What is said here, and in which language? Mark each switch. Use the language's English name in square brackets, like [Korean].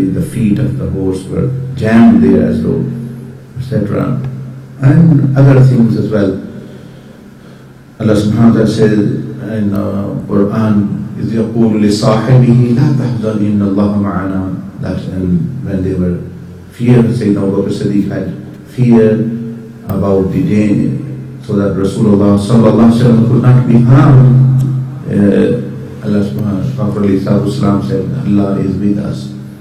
[English] The feet of the horse were jammed there as though, etc. And other things as well. Allah subhanahu wa ta'ala says in Quran, [Arabic] إِذْ يَقُولُ لِصَاحِبِهِ لَا تَحْزَنْ إِنَّ اللَّهَ مَعَنَا. [English] That when they were fear, Sayyidina Abu Bakr Siddiq had fear about the day, so that Rasulullah sallallahu alaihi wasallam could not be harmed. Allah subhanahu wa ta'ala said, Allah is with us.